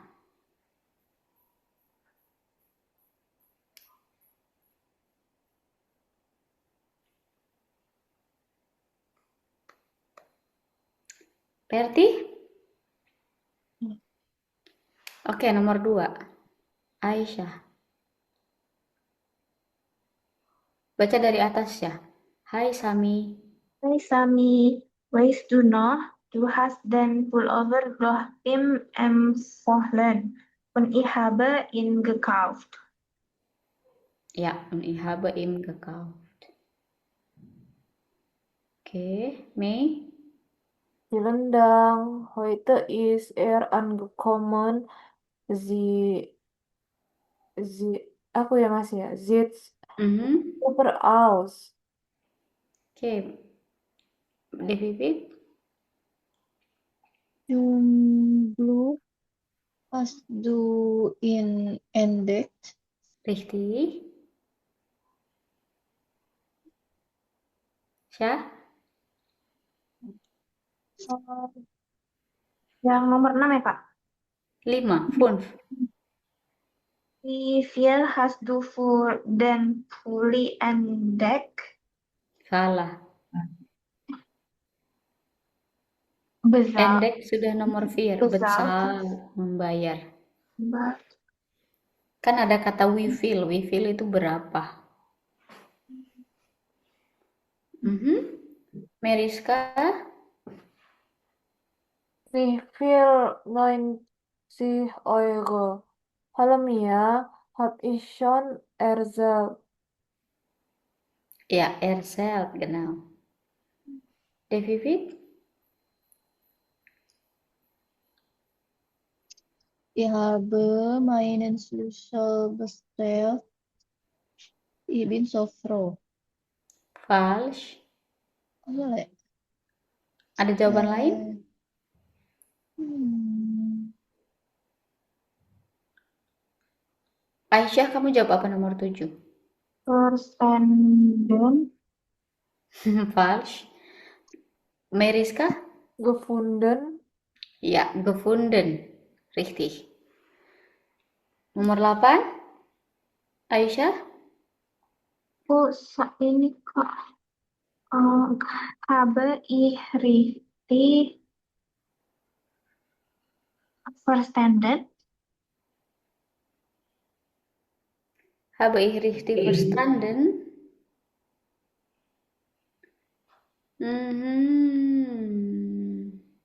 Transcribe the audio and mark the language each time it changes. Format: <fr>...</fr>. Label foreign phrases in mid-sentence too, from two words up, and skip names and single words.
<id>Berarti? Oke, nomor 2. Aisyah. Baca dari atas ya.</id> <de>Hai Sami. Hai Sami, weißt du noch, du hast den Pullover doch im empfohlen und ich habe ihn gekauft. Ja, und ich habe ihn gekauft.</de> <id>Oke, Mei.</id> <de>Vielen Dank. Heute ist er angekommen. Sie,</de> <id>aku ya Mas ya.</id> <de>Sieht Mhm. super aus.</de> <id>Oke, Devi.</id> <de>Jomblo hast du ihn entdeckt? Richtig.</de> <id>Syah. Yang nomor 6 ya, Kak? 5. 5.</id> <de>Wie viel hast du für den Pulli entdeckt?</de> <id>Salah.</id> <de>Bezahlt.</de> <id>Endek sudah nomor 4.</id> <de>Bezahlt.</de> <id>Betzal, membayar. Kan ada kata</id> <de>we feel. We feel</de> <id>itu berapa? Mhm. Meriska.</id> <de>Wie viel 90 Euro? Hallo Mia, hab ich schon erzählt. Ja, erzählt, genau. Devi. Ich habe meinen Schlüssel bestellt. Ich bin so froh. Falsch.</de> <id>Boleh. Ada jawaban lain? Hmm. Aisyah, kamu jawab apa nomor 7?</id> <de>Verstanden. Falsch. Meriska? Gefunden. Ja, gefunden. Richtig.</de> <id>Nomor 8? Aisyah? Oh, ini kok</id> <de>habe ich richtig verstanden? Habe ich richtig verstanden? Mhm.</de>